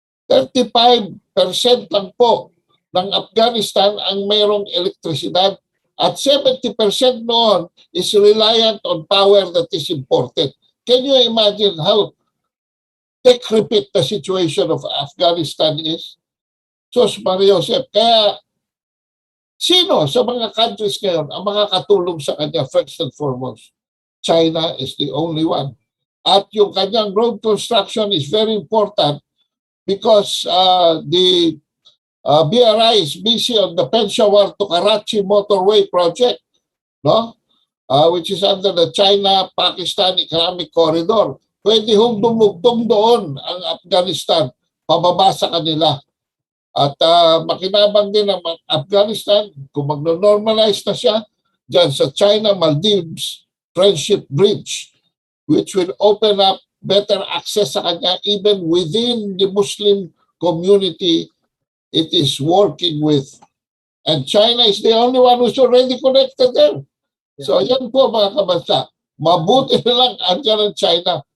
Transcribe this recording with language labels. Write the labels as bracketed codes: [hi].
[tl] 35% lang po ng Afghanistan ang mayroong elektrisidad at 70% noon [en] is reliant on power that is imported. Can you imagine how decrepit the situation of Afghanistan is? [tl] Sos Maria Josep, kaya sino sa mga countries ngayon ang makakatulong sa kanya [en] first and foremost? China is the only one. [tl] At yung kanyang [en] road construction is very important because the BRI is busy on the Peshawar to Karachi motorway project, no? Which is under the China-Pakistan Economic Corridor. [tl] Pwede hong dumugtong doon ang Afghanistan, pababa sa kanila. At makinabang din ang Afghanistan kung magno-normalize na siya dyan sa [en] China-Maldives Friendship Bridge, which will open up better access [tl] sa kanya [en] even within the Muslim community it is working with. And China is the only one who's already connected there. [tl] So yan po mga kabansa, mabuti na lang andyan ang China.